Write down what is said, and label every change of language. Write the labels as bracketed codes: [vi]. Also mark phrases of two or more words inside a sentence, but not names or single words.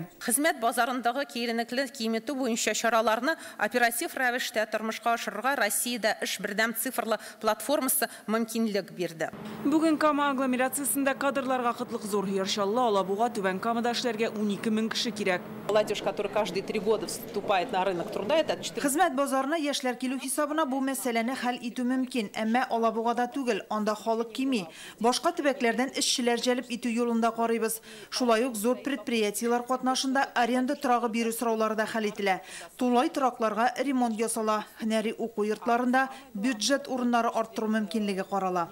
[tt] Хезмәт базарындагы киеренекле киметү буенча чараларны оператив рәвештә тормышка ашырырга Россия эш бердәм цифрлы платформасы мөмкинлек бирде. Бүген Кама агломерациясында кадрларга кытлык зур. Яршалла, Алабуга, Түбән Камада эшләргә 12 мең кеше кирәк. [ru] Молодежь, которая каждые 3 года вступает на рынок труда, это 4... [tt] Хезмәт базарына яшьләр килү хисабына бу мәсьәләне хәл итү мөмкин, әмма Алабугада түгел, анда халык кими. Башка төбәкләрдән эшчеләр җәлеп итү юлында карыйбыз. Шулай ук зур предприятиелар катнашында аренда торагы бирү сораулары да хәл ителә. Тулай торакларга ремонт ясала, һөнәри уку йортларында бюджет урыннары арттыру мөмкинлеге карала.